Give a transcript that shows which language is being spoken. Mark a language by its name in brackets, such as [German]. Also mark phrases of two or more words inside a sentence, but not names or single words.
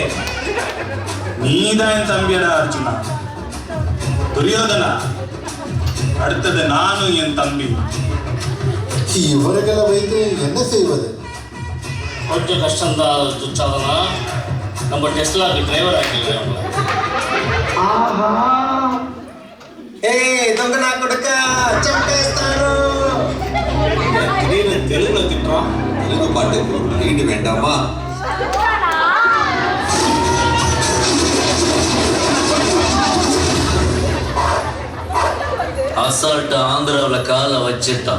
[Tamil] நீதான் என் தம்பியடா அர்ஜுனா. துரியோதனா, அடுத்தது நானும் என் தம்பி. இவர்களை வைத்து என்ன செய்வது? கொஞ்சம் கஷ்டம்தான் துச்சாதனா. நம்ம டெஸ்லாக்கு டிரைவர் ஆக்கிக்கலாம். [Telugu] ఆహా ఏ దొంగ నా కొడుక చంపేస్తాను. [Tamil] திடீர்னு தெலுங்குல திட்டுறான். தெலுங்கு பாட்டுக்கு ரைடு வேண்டாமா? அசால்ட்டா ஆந்திராவில் காலை வச்சிட்டான்.